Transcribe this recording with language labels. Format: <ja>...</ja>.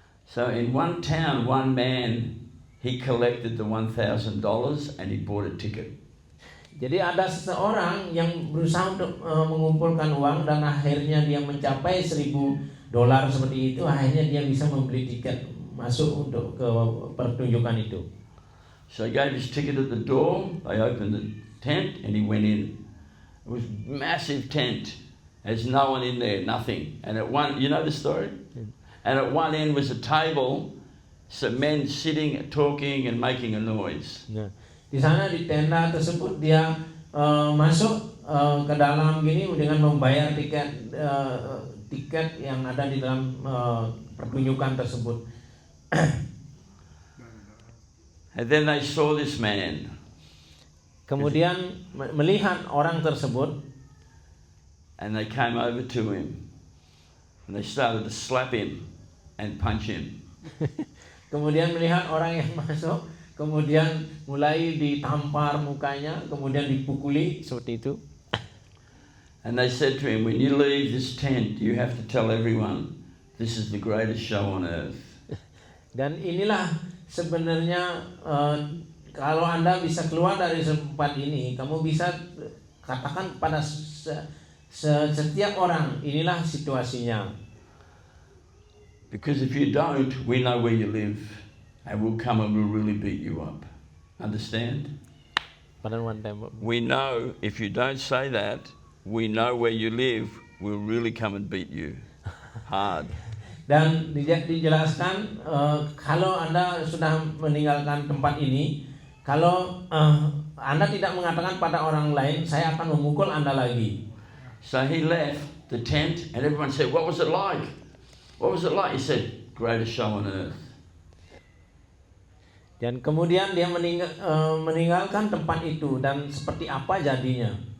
<en>So in one town, one man, he collected the $1,000 and he bought a ticket.</en> <id>Jadi ada seseorang yang berusaha untuk mengumpulkan uang dan akhirnya dia mencapai $1,000 seperti itu. Akhirnya dia bisa membeli tiket masuk untuk ke pertunjukan itu.</id> <en>So he gave his ticket at the door. They opened the tent and he went in. It was a massive tent, There's no one in there, nothing. And at one, you know the story? And at one end was a table, some men sitting, talking, and making a noise.</en> <id>Nah, di sana di tenda tersebut dia masuk ke dalam gini dengan membayar tiket yang ada di dalam pertunjukan tersebut.</id> <en>And then they saw this man.</en> <id>Kemudian melihat orang tersebut.</id> <en>And they came over to him. And they started to slap him and punch him.</en> <id>Kemudian melihat orang yang masuk, kemudian mulai ditampar mukanya, kemudian dipukuli seperti itu.</id> <en>And they said to him, when you leave this tent, you have to tell everyone this is the greatest show on earth.</en> <id>Dan inilah sebenarnya kalau Anda bisa keluar dari tempat ini, kamu bisa katakan kepada setiap orang, inilah situasinya.</id> <en>Because if you don't, we know where you live, and we'll come and we'll really beat you up. Understand? We know if you don't say that, we know where you live, we'll really come and beat you hard.</en> <id>Dan dijelaskan kalau Anda sudah meninggalkan tempat ini, kalau Anda tidak mengatakan pada orang lain, saya akan memukul Anda lagi.</id> <en>So he left the tent and everyone said, what was it like? What was it like? He said, greatest show on earth.</en> <id>Dan kemudian dia meninggalkan tempat itu dan seperti apa jadinya.</id>